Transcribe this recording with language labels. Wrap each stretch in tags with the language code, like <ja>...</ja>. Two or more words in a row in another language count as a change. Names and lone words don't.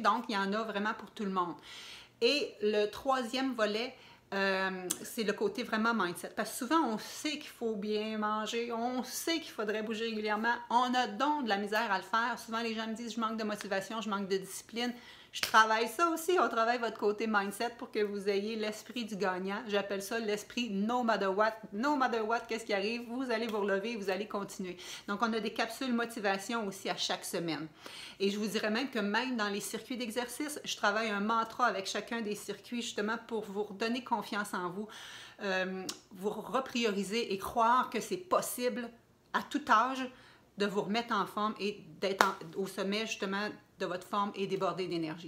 <fr>Donc, il y en a vraiment pour tout le monde. Et le troisième volet, c'est le côté vraiment mindset. Parce que souvent, on sait qu'il faut bien manger, on sait qu'il faudrait bouger régulièrement. On a donc de la misère à le faire. Souvent, les gens me disent, je manque de motivation, je manque de discipline. Je travaille ça aussi, on travaille votre côté mindset pour que vous ayez l'esprit du gagnant. J'appelle ça l'esprit</fr> <en>no matter what. No matter what,</en> <fr>qu'est-ce qui arrive, vous allez vous relever, vous allez continuer. Donc, on a des capsules motivation aussi à chaque semaine. Et je vous dirais même que même dans les circuits d'exercice, je travaille un mantra avec chacun des circuits justement pour vous redonner confiance en vous, vous reprioriser et croire que c'est possible à tout âge de vous remettre en forme et d'être au sommet justement de votre forme et déborder d'énergie.</fr>